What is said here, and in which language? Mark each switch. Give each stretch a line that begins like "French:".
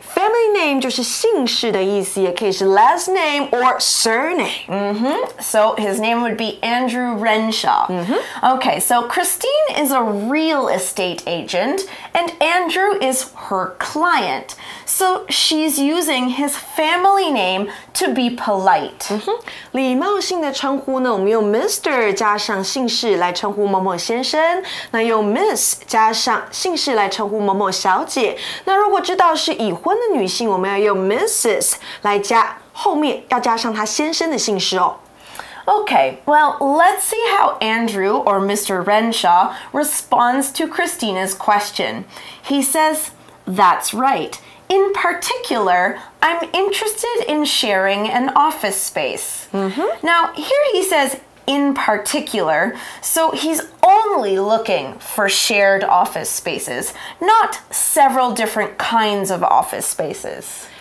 Chinese: Family name 就是姓氏的意思，也可以是
English: last name or surname. So his name would be Andrew Renshaw. Okay, so Christine is a real estate agent and Andrew is her client. So she's using his family name to be polite.
Chinese: 礼貌性的称呼呢，我们用 Mr. 加上姓氏来称呼某某先生，那用 Miss 加上姓氏来称呼某某小姐。那如果知道是已婚的女性，我们要用 Mrs. 来加，后面要加上她先生的姓氏哦。
English: Okay, well, let's see how Andrew, or Mr. Renshaw, responds to Christina's question. He says, "That's right. In particular, I'm interested in sharing an office space." Now, here he says, in particular, so he's only looking for shared office spaces, not several different kinds of office spaces.